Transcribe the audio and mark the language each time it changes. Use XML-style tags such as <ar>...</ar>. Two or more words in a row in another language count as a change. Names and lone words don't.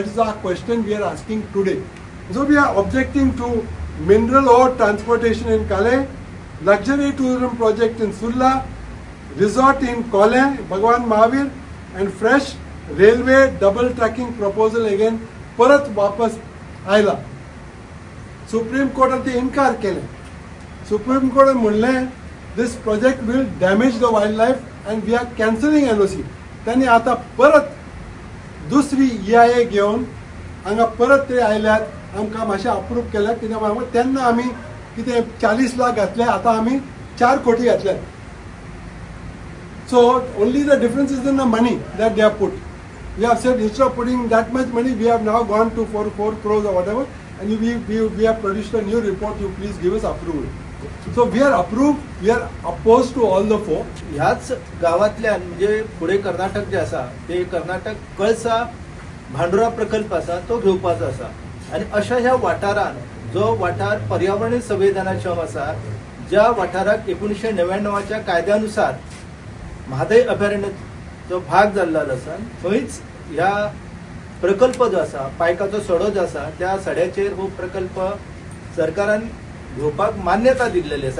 <en>That is our question we are asking today. So we are objecting to mineral ore transportation in Calais, luxury tourism project in Sulla, resort in Kole, Bhagwan Mahavir, and fresh railway double tracking proposal again.</en> <kok>परत वापस आयला. सुप्रीम कोर्टान ते इन्कार केले. सुप्रीम कोर्टान म्हणलें</kok> <en>this project will damage the wildlife and we are cancelling NOC.</en> <kok>त्यांनी आता परत दुसरी EIA घेवन हांगा परत ते आयल्यात. आमकां मातशें अप्रूव केल्या कित्याक तेन्ना आमी कितें 40 लाख घातले, आतां आमी 4 कोटी घातले.</kok> <en>So only the difference is in the money that they have put. We have said instead of putting that much money, we have now gone to 4 crores or whatever, and we have produced a new report. You please give us approval. So we are approved. We are opposed to all the 4.</en> <kok>ह्याच गावातल्यान म्हणजे पुढे कर्नाटक जे आसा ते कर्नाटक कळसा भांडुरा प्रकल्प आसा तो घेवपाचो आसा. आणि अशा ह्या वाठारान जो वाठार पर्यावरणीय संवेदनाक्षम आसा, ज्या वाठाराक 1999च्या कायद्यानुसार म्हादय अभयारण्याचो भाग जाल्लो आसा थंयच ह्या प्रकल्प जो आसा पायकाचो सडो जो आसा त्या सड्याचेर हो प्रकल्प सरकारान घेवपाक मान्यता दिल्लेली आसा.</kok>